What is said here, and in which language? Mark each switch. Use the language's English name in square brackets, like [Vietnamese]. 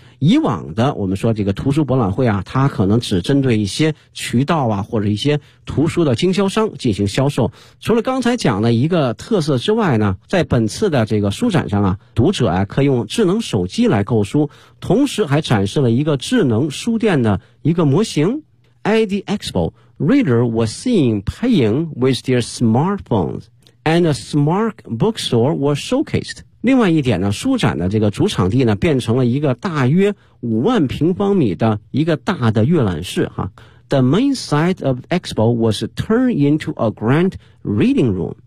[Chinese] 以往的我们说这个图书博览会啊，它可能只针对一些渠道啊或者一些图书的经销商进行销售。除了刚才讲的一个特色之外呢，在本次的这个书展上啊，读者啊可以用智能手机来购书，同时还展示了一个智能书店的一个模型。 [English] At the expo, readers were seen paying with their smartphones, and a smart bookstore was showcased. [Chinese] 另外一点呢，书展的这个主场地呢，变成了一个大约50,000平方米的一个大的阅览室哈。 [English] The main site of the expo was turned into a grand reading room.